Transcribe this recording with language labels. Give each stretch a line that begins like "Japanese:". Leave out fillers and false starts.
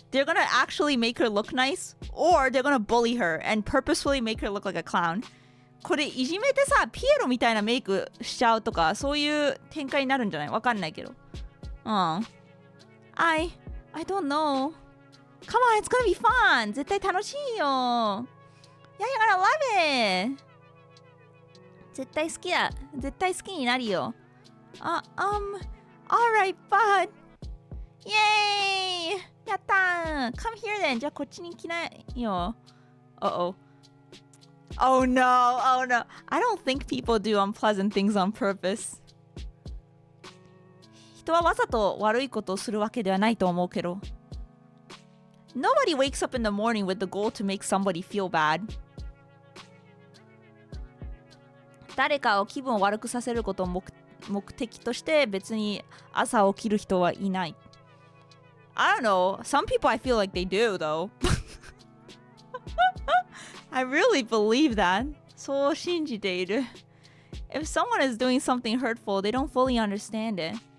English: They're gonna actually make her look nice, or they're gonna bully her and purposefully make her look like a clown.
Japanese: これいじめてさ、ピエロみたいなメイクしちゃうとか、そういう展開になるんじゃない？わかんないけど。
English: I don't know. Come on, it's gonna be fun.
Japanese: 絶対楽しいよ。
English: Yeah, you're gonna love it.
Japanese: 絶対好きだ。絶対好きになるよ。
English: Alright, bud. Yay!
Japanese: やったー。
English: Come here then.
Japanese: じゃあこっちに来ないよ。
English: Uh-oh. Oh no, oh no. I don't think people do unpleasant things on purpose.
Japanese: 人はわざと悪いことをするわけではないと思うけど。
English: Nobody wakes up in the morning with the goal to make somebody feel bad.
Japanese: 誰かを気分を悪くさせることを目的として別に朝起きる人はいない。
English: I don't know. Some people I feel like they do though. I really believe that.
Japanese: そう信じている。
English: If someone is doing something hurtful, they don't fully understand it.